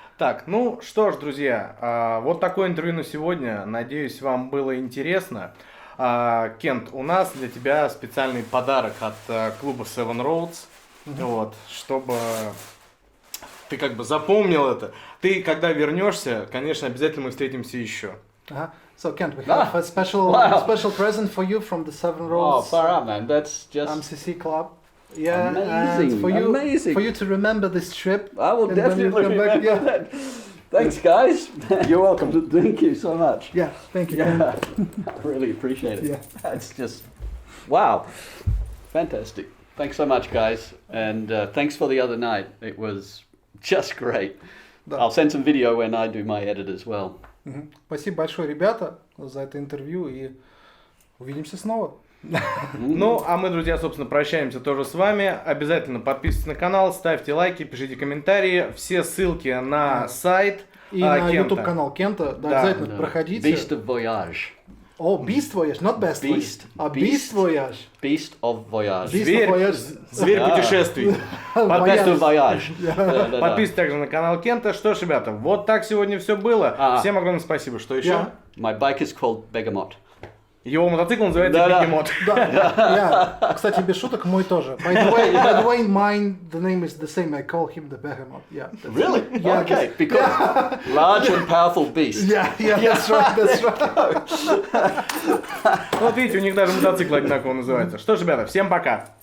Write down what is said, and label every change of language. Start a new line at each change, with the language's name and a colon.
Russian: Так, ну что ж, друзья, вот такое интервью на сегодня. Надеюсь, вам было интересно. Кент, у нас для тебя специальный подарок от клуба Seven Roads. Вот, чтобы ты как бы запомнил это. Ты, когда вернешься, конечно, обязательно мы встретимся еще.
English: So Kent, we have a special present for you from the Seven Roads. Oh, far out, man. That's just MCC club. Yeah, amazing. And for you to remember this trip. I will definitely remember that. Thanks, guys. You're welcome. Thank you so much. Yeah, thank you. Yeah. I really appreciate it. Yeah. That's just, wow. Fantastic. Thanks so much, guys. And thanks for the other night. It was just great.
Russian: Да.
English: I'll send some video when I do my edit as well.
Russian: Спасибо большое, ребята, за это интервью, и увидимся снова. Ну, а мы, друзья, собственно, прощаемся тоже с вами. Обязательно подписывайтесь на канал, ставьте лайки, пишите комментарии. Все ссылки на сайт и на Кента. YouTube-канал Кента. Да, обязательно проходите.
English: Beast of Voyage. О, Beast Voyage, not Best Beast. Voyage. А Beast Voyage. Beast of Voyage.
Russian: Зверь путешествий.
English: Beast of Voyage.
Russian: Подписывайтесь также на канал Кента. Что ж, ребята, вот так сегодня все было. Всем огромное спасибо. Что еще?
English: My bike is called Begamot.
Russian: Его мотоцикл называется Бегемот. Да. Кстати, без шуток, мой тоже.
English: By the way, mine, the name is the same. I call him the Behemoth. Yeah. Really? Yeah, Okay. Because large and powerful beast. Yeah, that's right.
Russian: Вот видите, у них даже мотоцикл одинаково называется. Что ж, ребята, всем пока.